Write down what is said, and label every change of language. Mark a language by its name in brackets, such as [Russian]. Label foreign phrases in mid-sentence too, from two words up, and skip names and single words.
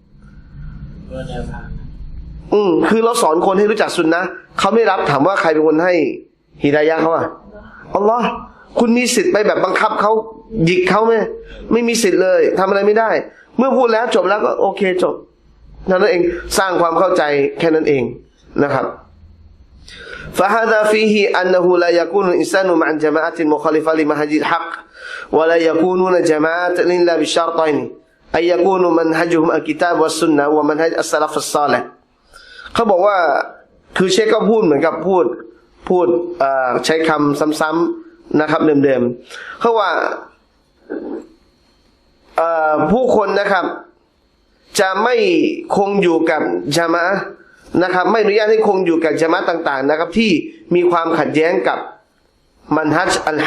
[Thai] คือเราสอนคนให้รู้จักสุนนะเขาไม่รับถามว่าใครเป็นคนให้ฮิดายะห์เขาอัลลอฮ์ คุณมีสิทธิ์ไปแบบบังคับเขาหยิกเขาไหมไม่มีสิทธิ์เลยทำอะไร ไม่ได้เมื่อพูดแล้วจบแล้วก็โอเคจบนั่นเองสร้างความเข้าใจแค่นั้นเองนะครับ [Arabic] فهذا فيه أنه لا يكون الإنسان مع الجماعة المخالفة لمنهج الحق ولا يكونون جماعة إلا بالشرطين أن يكون منهجهم الكتاب والسنة ومنهج السلف الصالح [Thai] เขาบอกว่าคือเชคก็พูดเหมือนกับพูดใช้คำซ้ำๆนะครับเดิมๆเขาว่า ผู้คนนะครับจะไม่คงอยู่กับญะมาอะห์นะครับไม่อนุญาตให้คงอยู่กับญะมาอะห์ต่างๆนะครับที่มีความขัดแย้งกับมันฮัจอัล